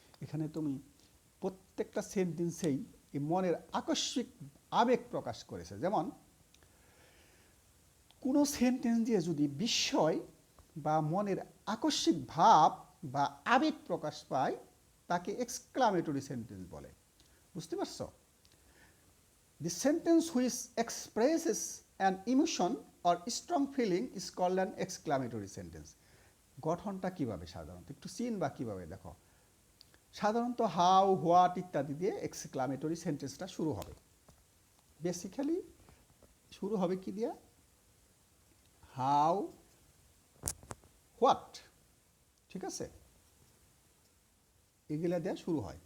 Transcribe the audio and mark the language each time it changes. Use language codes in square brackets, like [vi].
[bn] এখানে তুমি প্রত্যেকটা সেন্টেন্সেই এই মনের আকস্মিক আবেগ প্রকাশ করেছে। যেমন কোনো সেন্টেন্স দিয়ে যদি বিস্ময় বা মনের আকস্মিক ভাব বা আবেগ প্রকাশ পায় তাকে এক্সক্লামেটরি সেন্টেন্স বলে। বুঝতে পারছো? [en] The sentence which expresses an emotion or strong feeling is called an exclamatory sentence. [bn] গঠনটা কিভাবে সাধারণত একটু চিন বা কিভাবে দেখো, সাধারণত হাউ, হোয়াট ইত্যাদি দিয়ে এক্সক্লামেটরি সেন্টেন্সটা শুরু হবে। বেসিক্যালি শুরু হবে কি দিয়ে? হাউ, হোয়াট, ঠিক আছে, এগুলা দিয়ে শুরু হয়।